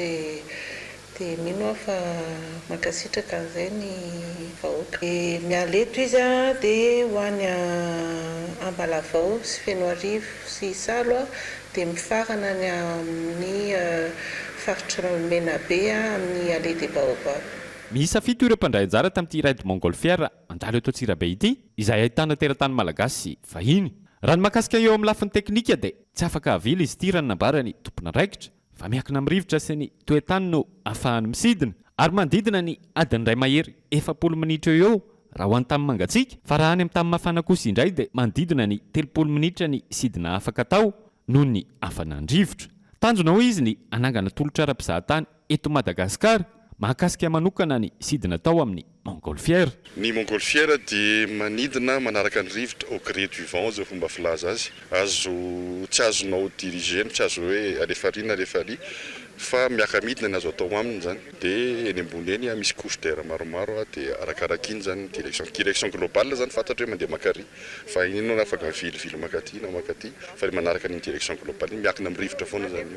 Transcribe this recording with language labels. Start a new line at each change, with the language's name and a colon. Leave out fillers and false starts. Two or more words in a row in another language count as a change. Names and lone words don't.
Malagasy: dia mino fa mankasitraka an'izay ny vahoaka mialeto izy dia ho any Ambalavao sy Fenoarivo sy Salo dia mifarana ny amin'ny faritra Menabe amin'ny allée des Vaovao. Miisa 7 ireo mpandray anjara tamin'ity
French: raid montgolfière
Malagasy: andalo eto Antsirabe ity izay ahitana teratany malagasy vahiny. Raha ny makasika eo amin'ny lafiny teknika dia tsy afaka avila izy ity raha nambara ny tompona raikitra fa miankina amin'ny rivotra sy ny toetany no ahafahany misidina ary manodidina ny adiny iray mahery 40 minitra eo raha ho any tamin'ny mangatsiaka fa raha any amin'ny tamin'ny mafana kosa indray dia manodidina ny 30 minitra ny sidina afaka tao noho ny hafanany rivotra. Tanjona hoy izy ny anangana tolotra ara-mpizahatany eto Madagasikara mahakasika manokana ny sidina tao amin'ny montgolfière. Ny montgolfière dia manidina manaraka ny rivotra
French: au gré du vent
Malagasy: zao fomba filaza azy tsy azonao dirigena tsy azo hoe alefa ary na alefa ary fa miaka midina ny azo atao aminy zany dia eny ambony eny misy
French: couche d'air
Malagasy: maromaro dia arakaraka iny zany
French: direction globale
Malagasy: zany fantatra hoe mandeha makary fa ino no afaka vilivily makaty na makaty fa manaraka ny
French: direction globale
Malagasy: miakina amin'ny rivotra foana zany.